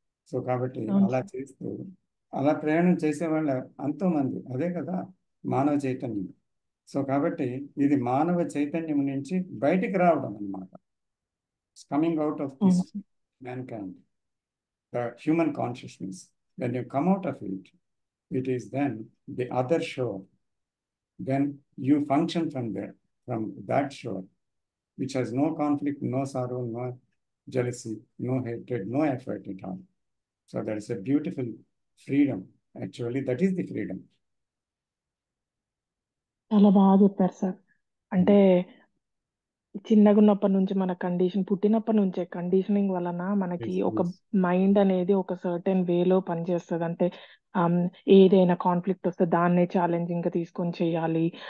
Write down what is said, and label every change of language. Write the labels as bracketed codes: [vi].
[te] So కాబట్టి అలా చేస్తూ అలా ప్రయాణం చేసేవాళ్ళు ఎంతోమంది, అదే కదా మానవ చైతన్యం. సో కాబట్టి ఇది మానవ చైతన్యం నుంచి బయటికి రావడం అన్నమాట. [en] Coming out of this mankind, the human consciousness. When you come out of it, it is then the other shore. Then you function from that shore, which has no conflict, no sorrow, no jealousy, no hatred, no effort at all. So that is a beautiful freedom. Actually, that is the freedom. [te] చాలా బాగా చెప్పారు sir. అంటే చిన్నగా ఉన్నప్పటి నుంచి మన condition, పుట్టినప్పటి నుంచే కండిషనింగ్ వలన మనకి ఒక మైండ్ అనేది ఒక సర్టెన్ వేలో పనిచేస్తుంది. అంటే ఏదైనా కాన్ఫ్లిక్ట్ వస్తే దాన్నే ఛాలెంజింగ్ గా తీసుకొని చేయాలి.